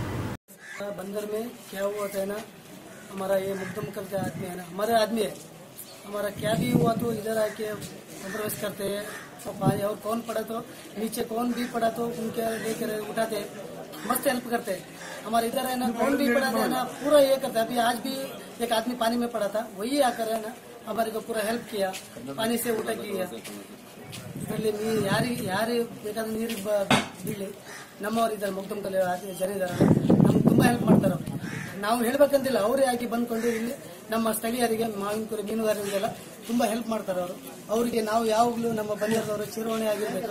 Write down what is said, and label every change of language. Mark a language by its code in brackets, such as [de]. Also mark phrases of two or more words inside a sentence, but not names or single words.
[hi] बंदर में क्या हुआ था ना, हमारा ये मुकदम करके आदमी है ना, हमारे आदमी है, हमारा क्या भी हुआ तो इधर आके प्रवेश करते हैं और पानी और कौन पड़ा तो नीचे कौन भी पड़ा तो उनके लेकर उठाते हैं, मस्त हेल्प करते हैं। हमारे इधर है ना कौन भी पड़ा है ना पूरा ये करता है। अभी आज भी एक आदमी पानी में पड़ा था, वही आकर है ना हमारे को पूरा हेल्प किया, पानी से उठा किया। [kn] ಇದರಲ್ಲಿ ಯಾರು ಬೇಕಾದ್ರೆ ನೀರಿಗೆ ಬೀಳಿ ನಮ್ಮವ್ರು ಇದ್ದಾರೆ ಮುಗ್ದಮ್ಕಲ್ಲಿ ಜನ ಇದ್ದಾರೆ, ನಮ್ಗೆ ತುಂಬಾ ಹೆಲ್ಪ್ ಮಾಡ್ತಾರೆ. ನಾವು ಹೇಳ್ಬೇಕಂತಿಲ್ಲ, ಅವರೇ ಆಗಿ ಬಂದ್ಕೊಂಡು ಇಲ್ಲಿ ನಮ್ಮ ಸ್ಥಳೀಯರಿಗೆ ಮಾವಿನಕುರಿ ಮೀನುಗಾರರಿಗೆಲ್ಲ ತುಂಬಾ ಹೆಲ್ಪ್ ಮಾಡ್ತಾರೆ ಅವರು. ಅವರಿಗೆ ನಾವು ಯಾವಾಗಲೂ ನಮ್ಮ ಬಂದಿರೋದವರು ಚಿರವಣೆ ಆಗಿರ್ಬೇಕು.